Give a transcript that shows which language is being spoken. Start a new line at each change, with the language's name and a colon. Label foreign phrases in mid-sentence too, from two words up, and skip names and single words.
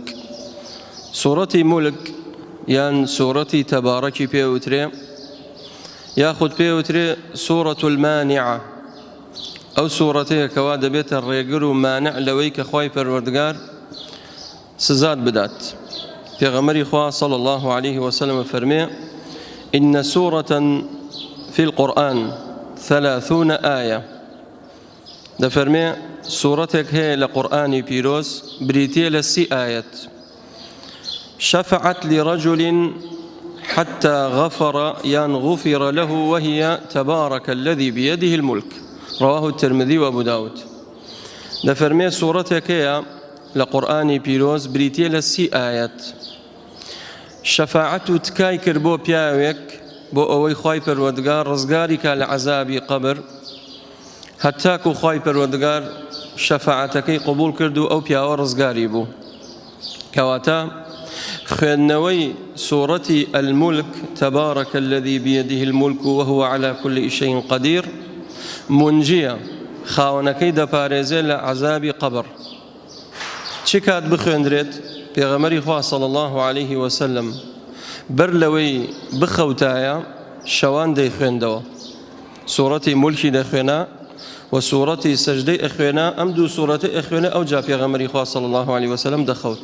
Central Kurdish: سوورەتی مولک یان سوورەتی تەبارەکی پێوترێ، یاخود پێوترێ سوورەت المانعە. ئەو سوورەتەیە کەوا دەبێتە ڕێگر و مانع لەوەی کە خوای پەروەردگار سزات بدات. پێغەمبەری خوا
Arabic: صلی الله عليه وسلم فەرمێ: إن سورة في القرآن 30 آية.
Central Kurdish: دەفەرمێ سوورەتێک هەیە لە قورئانی پیرۆز بریتیە لە 30 آية.
Arabic: شفعت لرجل حتى غفر غفر له وهي تبارك الذي بيده الملك. رواه الترمذي وابو داود.
Central Kurdish: دەفەرمێ سوورەتێک هەیە لە قورئانی پیرۆز بریتیە لە 30 آية. شەفاعەت و تکای کرد بۆ پیاوێک بۆ ئەوەی خوای پەروەردگار ڕزگاری کا لە عەزابی قەبر، هەتاکو خوای پەروەردگار شەفاعەتەکەی قبول کرد و ئەو پیاوە ڕزگاری بوو. کەواتە خوێندنەوەی سوورەتی المولک
Arabic: تبارك الذي بيده الملك وهو على كل شيء قدير
Central Kurdish: منجیە، خاوەنەکەی دەپارێزێت لە عەزابی قەبر. چی کات بخوێندرێت؟ پێغەمبەری خوا
Arabic: صلی الله عليه وسلم
Central Kurdish: بەر لەوەی بخەوتایە شەوان دەیخوێندەوە، سوورەتی مولکی دەخوێنە و سوورەتی سەجدەی ئەخوێنە، ئەم دوو سوورەتەی ئەخوێنە ئەو جا پێغەمبەری خوا
Arabic: صلی الله عليه وسلم
Central Kurdish: دەخەوت.